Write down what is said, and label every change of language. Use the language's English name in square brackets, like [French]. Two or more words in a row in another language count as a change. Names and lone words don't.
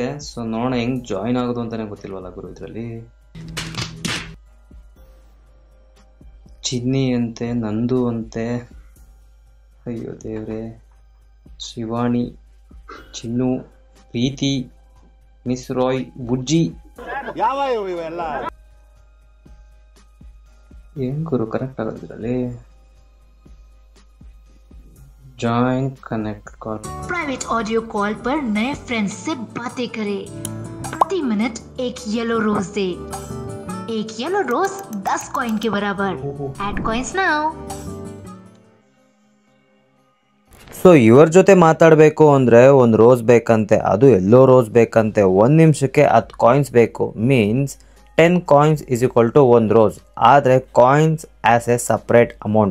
[Kannada] ಸೊ ನೋಡೋಣ ಹೆಂಗೆ ಜಾಯಿನ್ ಆಗೋದು ಅಂತಲೇ ಗೊತ್ತಿಲ್ವಲ್ಲ ಗುರು ಇದರಲ್ಲಿ. ಚಿನ್ನಿ ಅಂತೆ, ನಂದು ಅಂತೆ, ಅಯ್ಯೋ ದೇವ್ರೆ, ಶಿವಾಣಿ, ಚಿನ್ನು, ಪ್ರೀತಿ, ಮಿಸ್ ರಾಯ್, ಬುಜ್ಜಿ, ಯಾವ ಇವೆಲ್ಲ ಏನು ಗುರು ಕರೆಕ್ಟ್ ಆಗೋದು ಇದರಲ್ಲಿ. [English] join connect call. private audio call [Hindi] पर नए फ्रेंड्स से बातें करें। प्रति मिनट एक [English] yellow rose [Hindi] दे। एक [English] yellow rose [Hindi] 10 कॉइन के बराबर। [English] add coins now. [Kannada] ಸೊ ಇವ್ರ ಜೊತೆ ಮಾತಾಡಬೇಕು ಅಂದರೆ ಒಂದು ರೋಸ್ ಬೇಕಂತೆ, ಅದು [English] yellow rose [Kannada] ಬೇಕಂತೆ. 1 ನಿಮಿಷಕ್ಕೆ 10 ಕಾಯಿನ್ಸ್ ಬೇಕು. [English] means 10 coins is equal to 1 rose. ಆದರೆ coins as a separate amount.